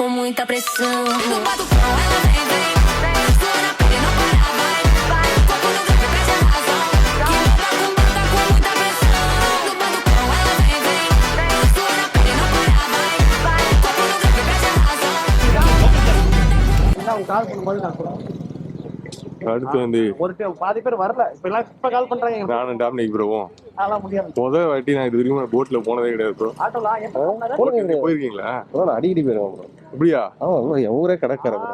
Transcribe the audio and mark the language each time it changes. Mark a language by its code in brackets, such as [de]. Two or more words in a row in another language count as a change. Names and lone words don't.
[pt] muita pressão. No batucão ela vem, vem, sua na pele não para, vai, vai. Corpo no grave perde a razão. Que bota com muita pressão. No batucão ela vem, vem, sua na pele não para, vai, vai. Corpo no grave perde a razão. [ta] அடுத்து வந்து பாதி பேர் வரல இப்ப கால் பண்றாங்க. நானும் டாமினிக் ப்ரோவும் அதெல்லாம் முடியாது. முதல் வாட்டி நான் இது வரைக்கும் போட்ல போனதே கிடையாது ப்ரோ. போயிருக்கீங்களா? அடிக்கடி போயிருவோம் ப்ரோ. அப்படியா? ஆமா, என் ஊரே கடற்கரை ப்ரோ.